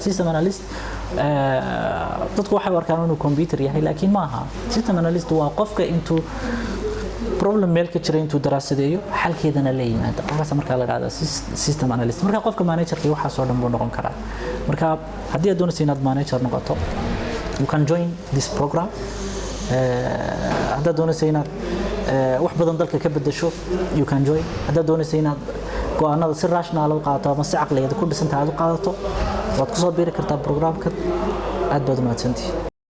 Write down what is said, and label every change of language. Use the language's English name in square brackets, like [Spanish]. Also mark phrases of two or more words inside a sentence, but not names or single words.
[English] system analyst [Somali] dadku waxay arkaan inuu computer yahay laakiin ma aha [English] system analyst [Somali] waa qofka intuu problem meel ka jira intuu daraasadeeyo xalkeedana la yimaado markaas marka la yiraahdo [English] system analyst [Somali] marka qofka managerka waxa soo dhan buu noqon karaa marka hadii aad doonaysid inaad manager noqoto [English] you can join this program [Somali] hadda doonaysid inaad wax badan dalka ka bedesho [English] you can join [Somali] hadda doonaysid inaad go'aanada si rational u qaadato ama si caqliyeed ku dhisan tahay aad u qaadato waad ku soo biiri kartaa programka aad baad u mahadsantihiin